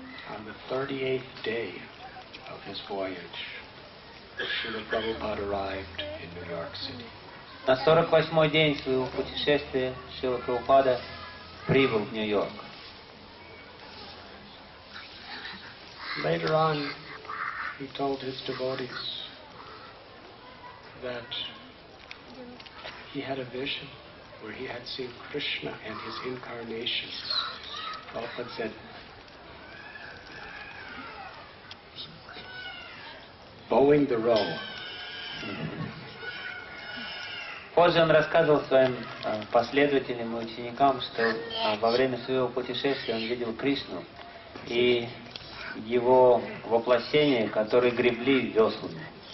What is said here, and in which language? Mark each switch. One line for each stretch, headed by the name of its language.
English: On the 38th day of his voyage, Srila Prabhupada arrived in New York City.
Russian: На 48-й день своего путешествия Шрила Прабхупада прибыл в Нью-Йорк.
English: Later on, he told his devotees that he had a vision where he had seen Krishna and his incarnations. Prabhupada said, bowing the row.
Russian: Позже он рассказывал своим последователям и ученикам, что во время своего путешествия он видел Кришну и его воплощение, которые гребли веслами.